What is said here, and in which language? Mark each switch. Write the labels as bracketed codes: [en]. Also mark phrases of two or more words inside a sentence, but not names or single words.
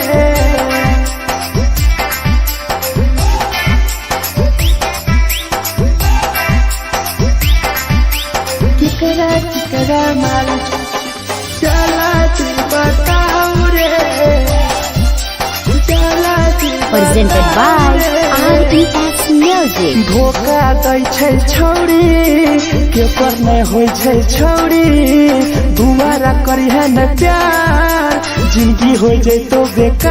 [anp] केकरा केकरा माल जला दी बताऊ रे, जला दी [en] Presented by RES Music. [anp] धोखा दै छै छौरी के पर नै होइ छै छौरी, दुबारा करी है न प्यार जिंदगी हो जैतो बेकार।